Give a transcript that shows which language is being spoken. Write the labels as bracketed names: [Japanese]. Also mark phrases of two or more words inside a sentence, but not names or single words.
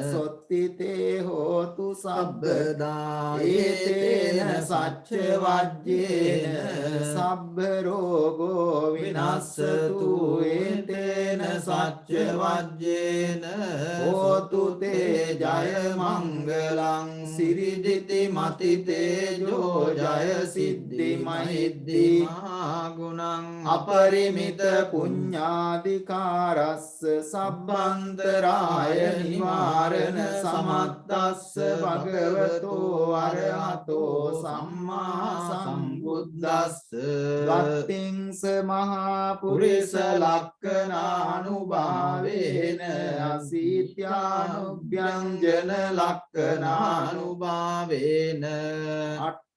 [Pali] සොත්තිතේ හෝතු සබ්බදා ඒතේන සච්ච වජ්ජේන සබ්බ රෝගෝ විනස්සතු ඒතේන සච්ච වජ්ජේන හෝතු තේ ජය මංගලං සිරිදිති මති තේජෝ ජය සිද්ධි මහිද්දි මහා ගුණං අපරිමිත පුඤ්ඤාධිකාරස්ස සබ්බන්තරාය නිවාරණ සමත්තස්ස භගවතෝ අරහතෝ සම්මා සම්බුද්දස්ස වත්තිංස මහා පුරිස ලක්ඛනානුභාවේන අසීත්‍යානුභ්‍යංජන ලක්ඛනානුභාවේන